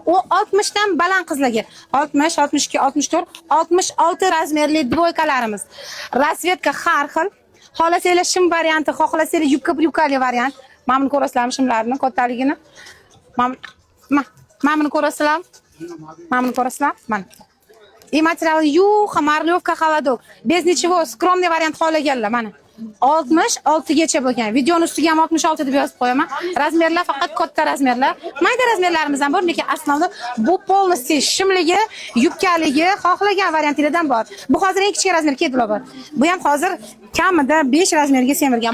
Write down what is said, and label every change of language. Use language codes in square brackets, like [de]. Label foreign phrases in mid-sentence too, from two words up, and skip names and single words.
[uz] U 60 dan baland qizlarga, 60, 62, 64, 66 razmerli dvoykalarimiz. Rasvetka har xil. Xohlasanglar shim varianti, xohlasanglar yubka-bryukali variant. Mana buni ko'rasizlarmi shimlarni kattaligini? Mana buni ko'rasizlar? Mana buni ko'rasizlar? Mana. [ru] И материал юха, марлевка, холодок. Без ничего, скромный вариант [uz] xohlaganlar mana. 66 gacha bo'lgan. Videoni ustiga ham 66 deb yozib qo'yaman. Razmerlar faqat katta razmerlar. Mayda razmerlarimiz ham bor, lekin aslida bu полностью shimligi, yubkaligi, xohlagan variantlardan bor. Bu hozir eng kichik razmer kedlar bor. Bu ham hozir kamida 5 razmerga semirgan.